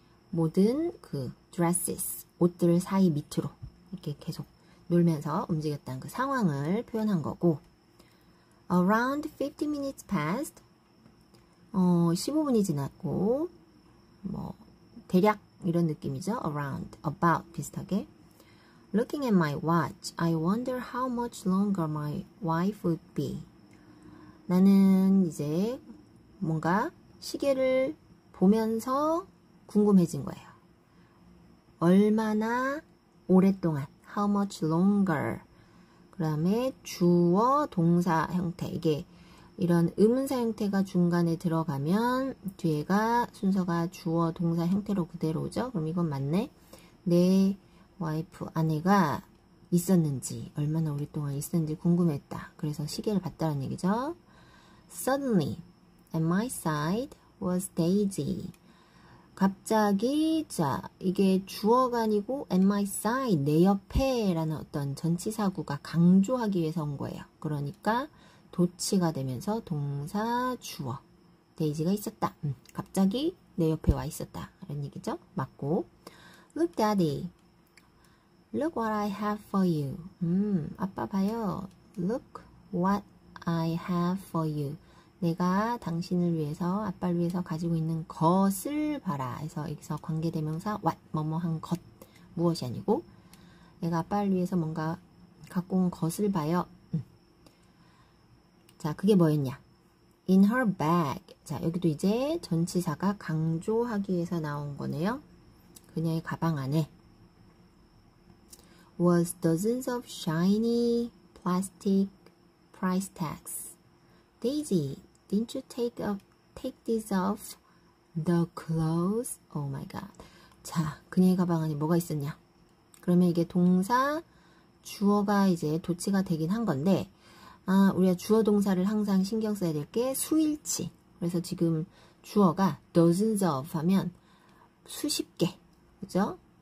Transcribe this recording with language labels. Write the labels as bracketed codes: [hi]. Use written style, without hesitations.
[ko] 모든 그 dresses, 옷들 사이 밑으로 이렇게 계속 놀면서 움직였다는 그 상황을 표현한 거고, [en] around 50 minutes passed, [ko] 15분이 지났고, 대략 이런 느낌이죠. [en] around, about 비슷하게. Looking at my watch, I wonder how much longer my wife would be. [ko] 나는 이제 뭔가 시계를 보면서 궁금해진 거예요. 얼마나 오랫동안, [en] how much longer. [ko] 그 다음에 주어, 동사 형태. 이게 이런 의문사 형태가 중간에 들어가면 뒤에가 순서가 주어, 동사 형태로 그대로 오죠. 그럼 이건 맞네. 내 와이프, 아내가 있었는지, 얼마나 오랫동안 있었는지 궁금했다. 그래서 시계를 봤다는 얘기죠. [en] Suddenly, at my side was Daisy. [ko] 갑자기, 자, 이게 주어가 아니고 [en] at my side, [ko] 내 옆에 라는 어떤 전치사구가 강조하기 위해서 온 거예요. 그러니까 도치가 되면서 동사 주어 데이지가 있었다. 갑자기 내 옆에 와 있었다. 이런 얘기죠. 맞고. [en] Look, Daddy. Look what I have for you. [ko] 아빠 봐요. [en] Look what I have for you. [ko] 내가 당신을 위해서, 아빠를 위해서 가지고 있는 것을 봐라. 해서 여기서 관계대명사 what, 뭐뭐한 것, 무엇이 아니고 내가 아빠를 위해서 뭔가 갖고 온 것을 봐요. 자, 그게 뭐였냐? [en] In her bag. [ko] 자, 여기도 이제 전치사가 강조하기 위해서 나온 거네요. 그녀의 가방 안에 [en] was dozens of shiny plastic price tags. Daisy, didn't you take these off the clothes? Oh my god. [ko] 자, 그녀의 가방 안에 뭐가 있었냐? 그러면 이게 동사, 주어가 이제 도치가 되긴 한 건데, 우리가 주어 동사를 항상 신경 써야 될 게 수일치. 그래서 지금 주어가 dozens of 하면 수십 개, 그죠?